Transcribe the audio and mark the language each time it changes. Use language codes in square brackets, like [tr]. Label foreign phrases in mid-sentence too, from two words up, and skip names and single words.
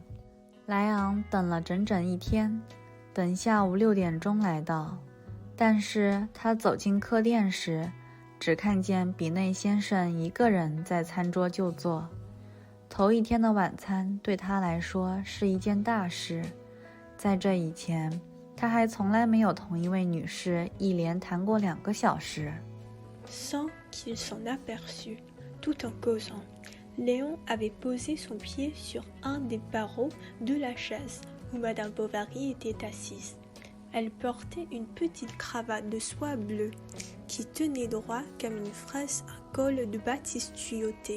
[zh] 莱昂等了整整1天，等下午6点钟来到，但是他走进客店时，只看见比内先生一个人在餐桌就坐。头1天的晚餐对他来说是一件大事，在这以前，他还从来没有同一位女士一连谈过2个小时。 [fr] Sans qu'il s'en aperçût, tout en causant, Léon avait posé son pied sur un des barreaux de la chaise où Madame Bovary était assise. Elle portait une petite cravate de soie bleue qui tenait droit comme une fraise un col de batiste tuyauté.